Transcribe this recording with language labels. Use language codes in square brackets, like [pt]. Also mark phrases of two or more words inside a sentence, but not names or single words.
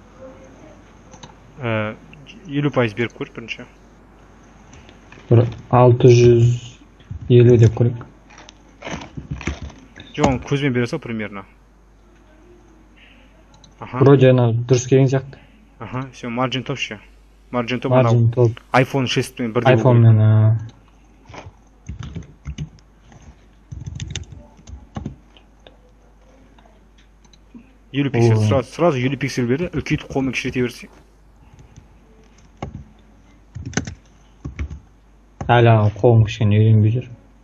[kk] 50% беріп көр бірінші. Бір 650 деп көрек. Жоқ, көзбен бере сал примерно. Вроде ана дұрыс келген сияқты. Все, [en] margin top [kk] ше. [en] Margin top [kk] анау iPhone 6 пен бірдей. iPhone мен 50 пиксель, сразу 50 пиксель берді, үлкейтіп қолмен кішірете берсең. Әлі қолым кішкене үйренбей жүр.